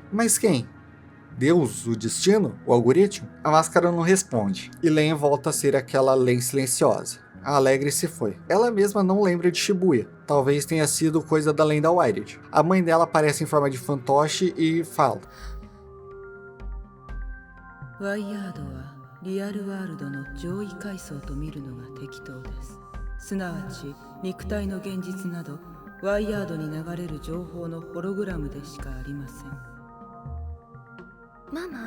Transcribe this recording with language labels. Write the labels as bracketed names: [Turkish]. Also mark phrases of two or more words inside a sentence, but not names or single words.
[Portuguese] Mas quem? Deus? O destino? O algoritmo? A máscara não responde. E Len volta a ser aquela Len silenciosa. A alegre se foi. Ela mesma não lembra de Shibuya. Talvez tenha sido coisa da lenda Wired. A mãe dela aparece em forma de fantoche e fala: [Japanese] ワイヤードはリアルワールドの上位階層と見るのが適当です。すなわち肉体の現実などワイヤードに流れる情報のホログラムでしかありません。ママ？